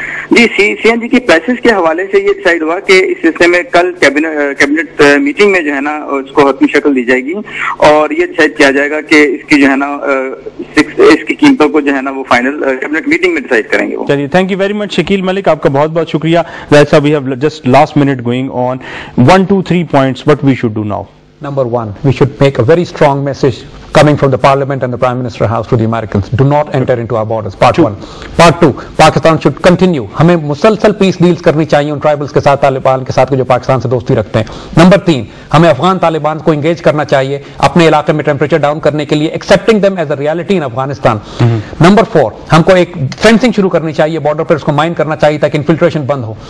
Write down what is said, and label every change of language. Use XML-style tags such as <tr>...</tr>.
<ur>جی سی N جی کی prices کے حوالے سے یہ ڈیسائیڈ ہوا کہ اس سلسلے میں کل کیبنٹ میٹنگ میں جو ہے نا اس کو حتمی شکل دی جائے گی, اور یہ ڈیسائیڈ کیا جائے گا کہ اس کی جو ہے نا اس کی قیمتوں کو جو ہے نا وہ فائنل کیبنٹ میٹنگ میں ڈیسائیڈ کریں گے. چلیے, thank you very much Shakeel ملک, آپ کا بہت بہت شکریہ.</ur> <en>That's how we have just last minute going on. 1, 2, 3 points what we should do now. Number one, we should make a very strong message coming from the Parliament and the Prime Minister House to the Americans. Do not enter into our borders. Part one. Part two, Pakistan should continue.</en> <ur>ہمیں مسلسل پیس deals کرنی چاہیے ان tribals کے ساتھ, طالبان کے ساتھ جو پاکستان سے دوستی رکھتے ہیں. نمبر تین, ہمیں افغان طالبان کو انگیج کرنا چاہیے اپنے علاقے میں ٹیمپریچر ڈاؤن کرنے کے لیے, accepting them as a reality in Afghanistan. Number four, ہم کو ایک فینسنگ شروع کرنی چاہیے بارڈر پر, اس کو مائن کرنا چاہیے تاکہ انفلٹریشن بند ہو.</ur>